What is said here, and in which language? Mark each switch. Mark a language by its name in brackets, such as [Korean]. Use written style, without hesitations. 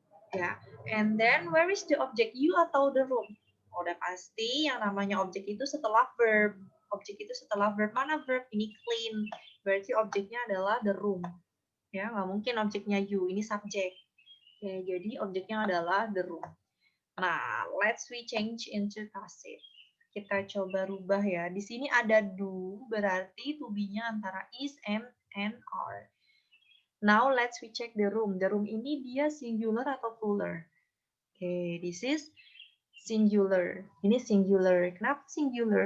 [English] Ya, and then where is the object, you [Indonesian] atau [English] the room? [Indonesian] Udah pasti yang namanya objek itu setelah verb. Objek itu setelah verb. Mana verb? Ini clean. Berarti objeknya adalah the room. Ya, nggak mungkin objeknya you. Ini subjek. Ya, jadi objeknya adalah the room. [English] Nah, let's we change into passive. [Indonesian] Kita coba rubah ya. Di sini ada do, berarti to be-nya antara is and are. [English] Now let's we check the room. The room [Indonesian] ini dia singular atau plural? [English] Okay, this is Singular. [Indonesian] Ini singular. Kenapa singular?